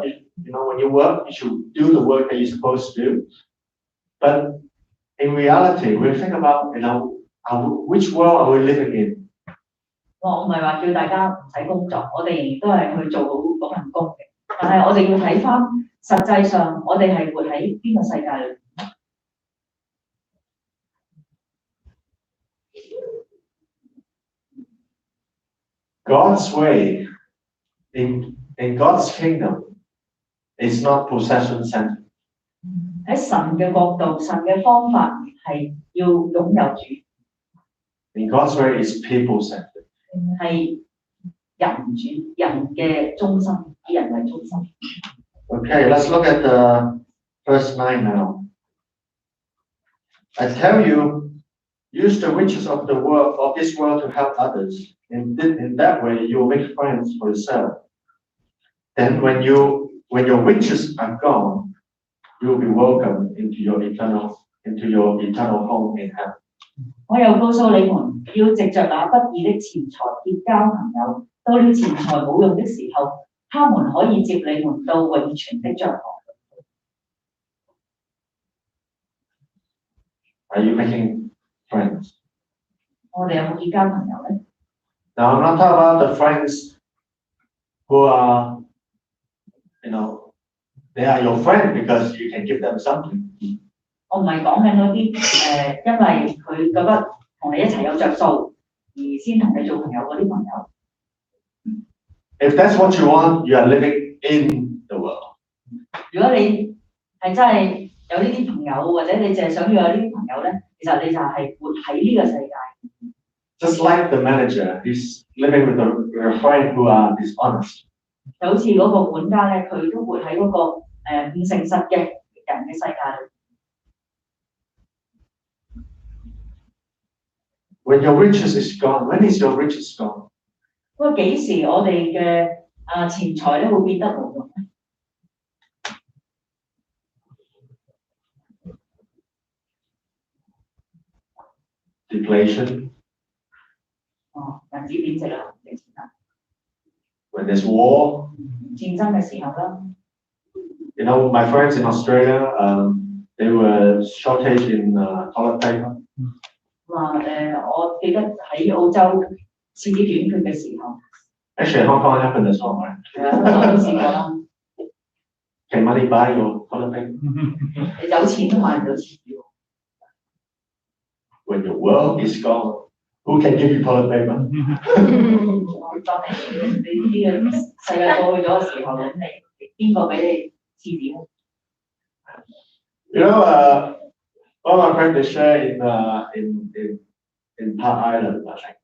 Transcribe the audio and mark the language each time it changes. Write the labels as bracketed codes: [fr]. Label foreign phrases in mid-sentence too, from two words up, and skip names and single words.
[en] You know, when you work, you should do the work that you're supposed to do. But in reality, we think about, you know, which world are we living in? [yue] 我唔係話叫大家唔使工作，我哋仍然都係去做好嗰份工嘅。但係我哋要睇翻，實際上我哋係活喺邊個世界裏？ [en] God's way in God's kingdom is not possession centered. [yue] 喺神嘅角度，神嘅方法係要擁有主。 [en] In God's way is people centered. [yue] 係人嘅中心，以人為中心。 [en] Okay, let's look at the verse 9 now. I tell you, use the riches of this world to help others. In that way, you will make friends for yourself. Then when your riches are gone, you will be welcomed into your eternal home in heaven. [yue] 我又告訴你們，要藉着那不義的錢財結交朋友，到了錢財冇用的時候，他們可以接你們到永存的帳幕。 [en] Are you making friends? [yue] 我哋有冇結交朋友咧？ [en] Now I'm not talking about the friends who are, they are your friend because you can give them something. [yue] 我唔係講緊嗰啲因為佢覺得同你一齊有着數而先同你做朋友嗰啲朋友。 [en] If that's what you want, you are living in the world. [yue] 如果你係真係有呢啲朋友，或者你淨係想要有呢啲朋友咧，其實你就係活喺呢個世界。 [en] Just like the manager, he's living with a friend who are dishonest. [yue] 就好似嗰個管家咧，佢都活喺嗰個唔誠實嘅人嘅世界裏。 [en] When your riches is gone, when is your riches gone? [yue] 不過幾時我哋嘅錢財咧會變得冇用咧？ [en] Deflation. [yue] 銀紙貶值啦，值錢啦。 [en] When there's war. [yue] 戰爭嘅時候啦。 [en] My friends in Australia, they were shortage in toilet paper. [yue] 我記得喺澳洲廁紙短缺嘅時候。 [en] Actually, Hong Kong happened as well, right? [yue] 香港都試過啦。 [en] Can money buy your toilet paper? [yue] 你有錢都買唔到廁紙。 [en] When your world is gone, who can give you toilet paper? [yue] 當你呢個世界過去咗嘅時候，咁你邊個俾你廁紙咧？ [en] All my friends they share in Park Island, I think.